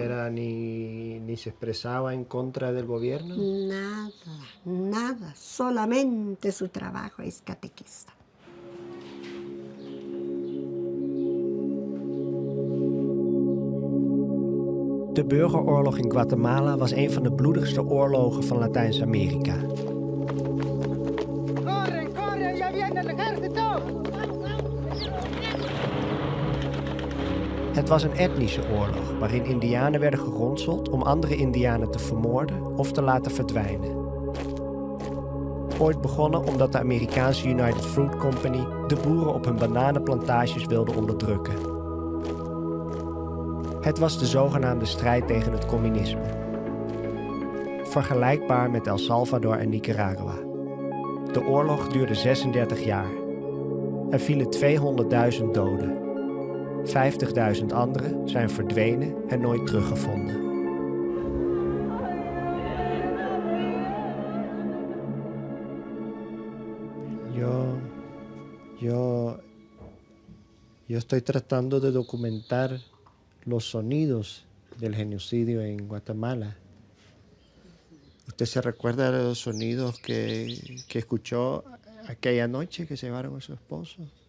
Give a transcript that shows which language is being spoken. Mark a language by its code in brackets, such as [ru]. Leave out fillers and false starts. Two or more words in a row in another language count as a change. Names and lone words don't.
[es] era ni se expresaba en contra del gobierno. nada. Solamente su trabajo es catequista. [nl] De burgeroorlog in Guatemala was een van de bloedigste oorlogen van Latijns-Amerika. [es] ¡Corre! ¡Ya viene el ejército! [nl] Het was een etnische oorlog waarin Indianen werden geronseld om andere Indianen te vermoorden of te laten verdwijnen. Ooit begonnen omdat de Amerikaanse United Fruit Company de boeren op hun bananenplantages wilde onderdrukken. Het was de zogenaamde strijd tegen het communisme. Vergelijkbaar met El Salvador en Nicaragua. De oorlog duurde 36 jaar. Er vielen 200.000 doden. 50.000 anderen zijn verdwenen en nooit teruggevonden. [es] Yo Yo estoy tratando de documentar los sonidos del genocidio en Guatemala. ¿Usted se recuerda de los sonidos que escuchó aquella noche que se llevaron a su esposo?